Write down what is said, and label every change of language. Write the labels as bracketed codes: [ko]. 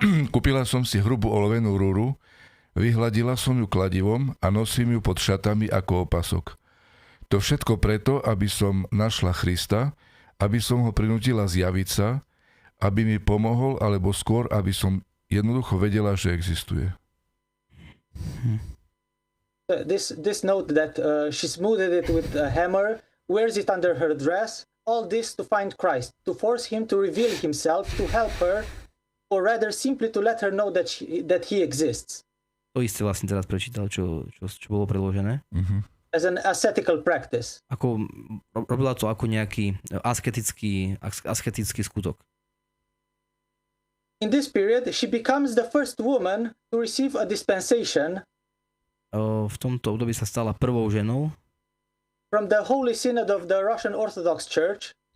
[sk] Kúpila som si hrubú olovenú rúru, vyhladila som ju kladivom a nosím ju pod šatami ako opasok. To všetko preto, aby som našla Krista, aby som ho prinútila zjaviť sa, aby mi pomohol, alebo skôr, aby som jednoducho vedela, že existuje. [en] This note that she smoothed it with a hammer, wears it under her dress, all this to find Christ, to force him to reveal himself, to help her, or rather simply to let her know that he exists. [sk] To isté vlastne teraz prečítal, čo bolo predložené. Mm-hmm. [en] As an ascetical practice. [sk] Robila to ako nejaký asketický skutok. [en] In this period, she becomes the first woman to receive a dispensation [sk] v tomto období sa stala prvou ženou [en] from the Holy Synod of the Russian Orthodox Church,